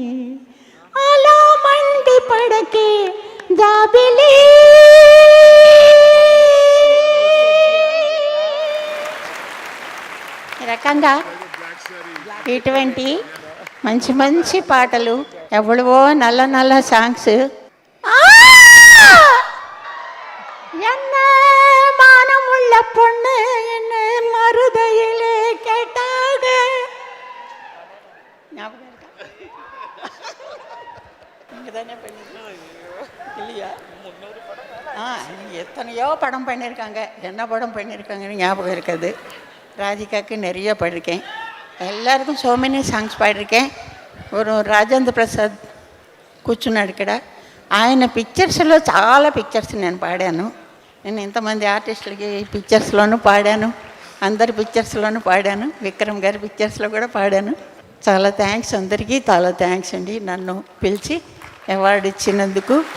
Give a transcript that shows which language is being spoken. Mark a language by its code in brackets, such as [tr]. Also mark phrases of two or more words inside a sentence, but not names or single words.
[te] అలా మండి పడకే జాబిలి. ఈ రకంగా ఇటువంటి మంచి మంచి పాటలు, ఎవడవో నల్ల నల్ల సాంగ్స్. [ta] என்ன மானமுள்ள பொண்ணு என்ன மருதையிலே கேட்டாக. ஞாபகம் இருக்கா? நீங்க தானே இல்லையா? எத்தனையோ படம் பண்ணியிருக்காங்க, என்ன படம் பண்ணியிருக்காங்கன்னு ஞாபகம் இருக்காது. ராதிகாவுக்கு நிறைய பாடியிருக்கேன், எல்லாருக்கும் [en] so many songs [ta] పాడిயிருக்கேன். [te] ஒரு రాజేంద్ర ప్రసాద్ కూర్చున్నాడు ఇక్కడ, ఆయన పిక్చర్స్లో చాలా పిక్చర్స్ నేను పాడాను. నేను ఇంతమంది ఆర్టిస్టులకి పిక్చర్స్లోనూ పాడాను, అందరి పిక్చర్స్లోనూ పాడాను, విక్రమ్ గారి పిక్చర్స్లో కూడా పాడాను. చాలా థ్యాంక్స్ అందరికీ, చాలా థ్యాంక్స్ అండి నన్ను పిలిచి అవార్డు ఇచ్చినందుకు.